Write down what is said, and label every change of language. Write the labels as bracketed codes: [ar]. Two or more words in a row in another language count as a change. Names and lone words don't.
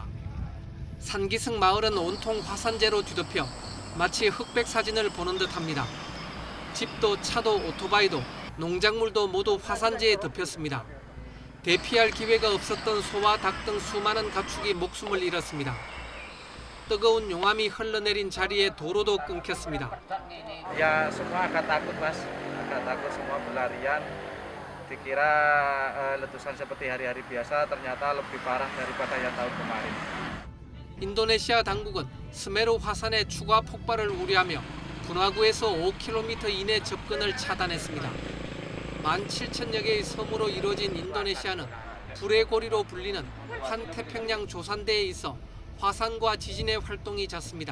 [ko] 산기슭 마을은 온통 화산재로 뒤덮여 마치 흑백 사진을 보는 듯합니다. 집도 차도 오토바이도 농작물도 모두 화산재에 덮였습니다. 대피할 기회가 없었던 소와 닭 등 수많은 가축이 목숨을 잃었습니다. 뜨거운 용암이 흘러내린 자리에 도로도 끊겼습니다. [id] Ya semua agak takut mas, agak takut semua berlarian. Dikira letusan seperti hari-hari biasa, ternyata lebih parah daripada yang tahun kemarin. [ko] 인도네시아 당국은 스메루 화산의 추가 폭발을 우려하며 분화구에서 5km 이내 접근을 차단했습니다. 17,000여 개의 섬으로 이루어진 인도네시아는 불의 고리로 불리는 환태평양 조산대에 있어 화산과 지진의 활동이 잦습니다.